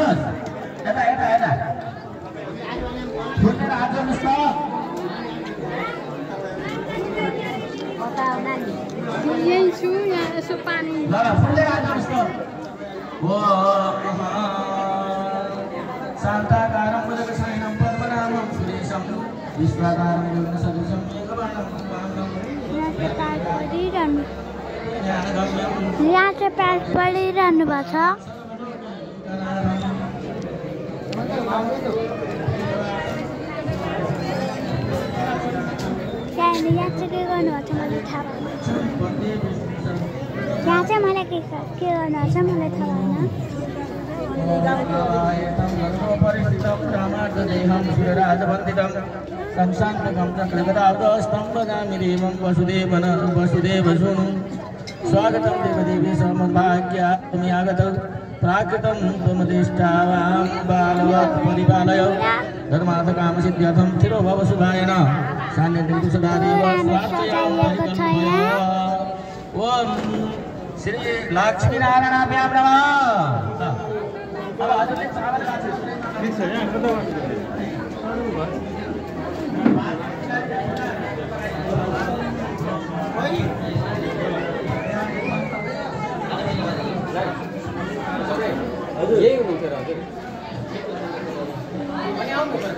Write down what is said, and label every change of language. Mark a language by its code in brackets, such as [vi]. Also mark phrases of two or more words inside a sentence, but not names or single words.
[ne] यही छु यहाँ यसो पानी [sa] शान्ताकारं भुजगशयनं पद्मनाभं सुरेशं विश्वाकारं गगनसदृशं [ne] यहाँ चाहिँ प्याज पढिरहनु भएको छ। यहाँ चाहिँ के गर्नुभएको छ मलाई थाहा भएन। यहाँ चाहिँ मलाई के गर्नुभएको छ मलाई थाहा भएन। [sa] स्वागतं देवदेवी समभाग्यामि आगतौ प्राकृतं त्वमधिष्ठावां बालवत् परिपालय धर्मार्थकामसिद्ध्यर्थं चिरो भव सुखाय न सान्निध्यं सदा देव ओम श्री लक्ष्मीनारायणाभ्यां नमः। [ne] अब हजुरले चावल ठिक छ यहाँ कता यही हुनुहुन्छ र हजुर अनि आउनु